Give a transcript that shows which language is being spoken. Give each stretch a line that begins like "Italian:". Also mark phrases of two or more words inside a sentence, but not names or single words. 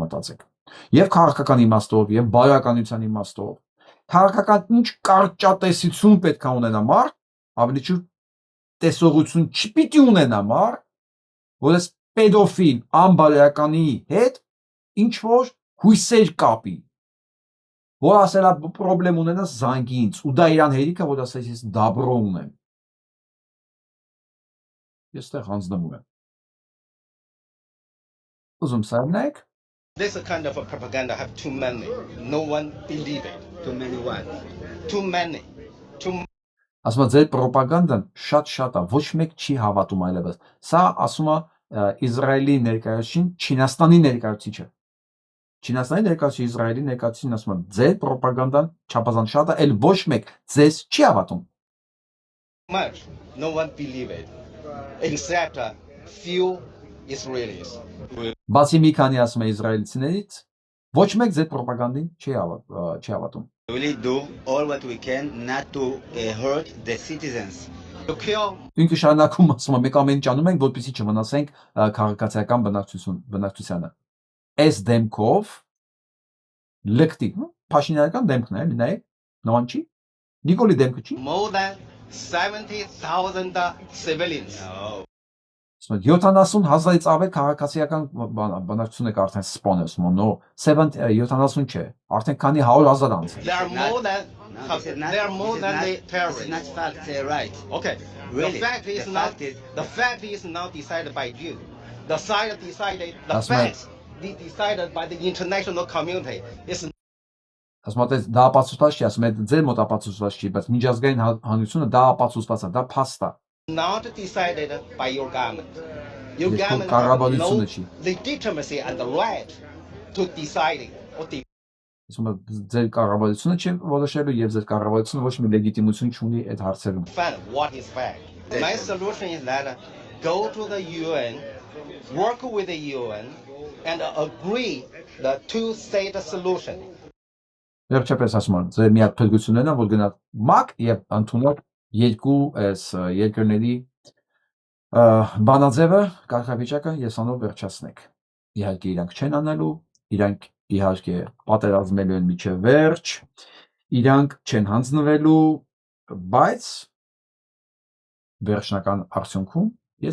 Armenian: մտածեք։ Եվ քաղաքական իմաստով, եւ բարոյականության իմաստով։ Քաղաքական ինչ կարճատեսություն պետք է ունենա մարդ, ավելի ճիշտ տեսողություն չպիտի ունենա մարդ, որ այս պետոֆիլ անբարոյականի հետ ինչ որ հույսեր կապի։ Որ ասելա պրոբլեմ ունենաս զանգի ինձ, ու դա իրան հերիքա, որ ասես ես դաբրո ունեմ։ Ես տեղ հանձնվում եմ։ Ուզում սարնեք։
English: This kind of a propaganda have too many. No one believe it. Too many what? Too many.
Armenian: Ասում է ձեր պրոպագանդան շատ է, ոչ մեկ չի հավատում այլևս։ Սա ասում է Իսրայելի ներկայացուցիչ, Չինաստանի ներկայացուցիչը։ Չինաստանի ներկայացուցիչ Իսրայելի ներկայացուցիչն ասում է ձեր պրոպագանդան չափազանց շատ է, այլ ոչ մեկ ձեզ չի հավատում։
English: Much. No one believe it. Except few Israelis.
Armenian: Բացի մի քանի ասում է իսրայելցիներից, ոչ մեկ ձեր պրոպագանդին չի հավատում։
English: We will do all what we can not to hurt the citizens.
Armenian: Ինքը շարունակում ասում է մեկ ամեն ինչ անում ենք, որպեսզի չվնասենք քաղաքացիական բնակչությանը։ Այս դեմքով լկտի, Փաշինյանական դեմքն է, նայեք, նման չի։ Նիկոլի դեմքը չի։
English: More than 70,000 civilians.
Armenian: 70,000-ից ավել քաղաքացիական բնակչություն եք արդեն սպանել, նո 70 չէ, արդեն քանի 100,000 անց։
English: They are more than the terrorists. It's not fact, right? Okay. Really? The fact is not decided by you. The facts decided by the international community.
Armenian: Ասում եմ դա ապացուցված չի, ասում եմ ձեր մոտ ապացուցված չի, բայց միջազգային հանրությունը դա ապացուցված է, դա փաստ է։
English: Not decided by your government. Your government has no legitimacy and the right to decide.
Armenian: Ասում եմ ձեր կառավարությունը չի որոշելու եւ ձեր կառավարությունը ոչ մի լեգիտիմություն չունի այդ հարցերում։
English: What is fact? My solution is that go to the UN, work with the UN and agree the two-state solution.
Armenian: Վերջապես ասում եմ, ձեր միակ փրկությունն է, որ գնաք ՄԱԿ եւ ընդունեք երկու այս երկրների բանաձևը, կարգավիճակը եւ սանով վերջացնեք։ Իհարկե իրանք չեն անելու, իրանք իհարկե պատերազմելու են միջև վերջ, իրանք չեն հանձնվելու, բայց վերջնական արդյունքում ես